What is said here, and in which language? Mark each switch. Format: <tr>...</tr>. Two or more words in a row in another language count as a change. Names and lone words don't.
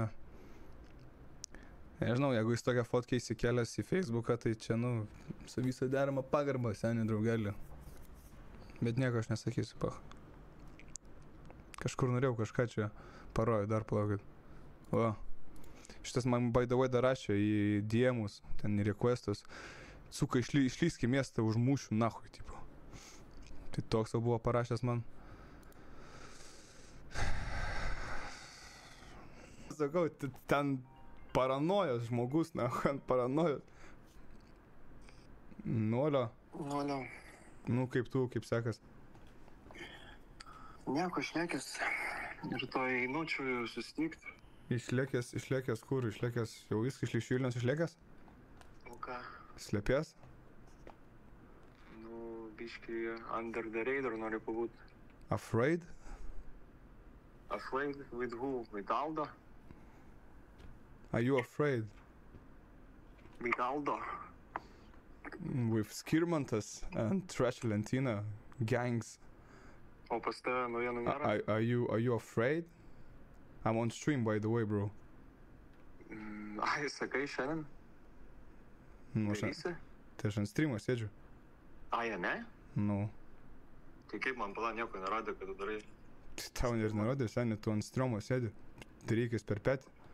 <lt>Nežinau, jeigu jis tokią fotkę įsikėlęs į Facebooką, tai čia, nu, su visą deramą pagarbą, seniai draugelį. Bet nieko aš nesakysiu, pach. Kažkur norėjau kažką čia parodyti, dar plaukit. O, šitas man</lt> <en>by the way</en> <lt>dar rašė į DM'us, ten į requestus. Suka, išlysk į miestą už mūšių, nahui, tipo. Tai toks jau buvo parašęs man. Sakau, ten paranojos žmogus, na, paranojos. Nolio. Nu, kaip tu, kaip sekas? Nieko šnekęs. Rytoj einučiu susitikti. Išlėkęs kur? Išlėkęs jau viskas iš Vilniaus išlėkęs? O ką? Slėpės? Nu, biškai</lt> <en>under the radar</en> <lt>noriu pabūt.</lt> <en>Afraid? Afraid with who? With Aldo? Are you afraid? With Aldo. With Skirmantas and Trash Lentina gangs.</en> <lt>O pas tave naujienų nėra?</lt> <en>Are you afraid? I'm on stream, by the way, bro.</en> <lt>Ai, sakai šiandien? Nu, Darysi? Tai aš ant streamo sėdžiu. Ai, ne? Nu. Tai kaip man pala nieko nerodė, kad tu darai? Tau ir nerodė, seniai, tu ant streamo sėdži. Tai reikės per petį.</lt>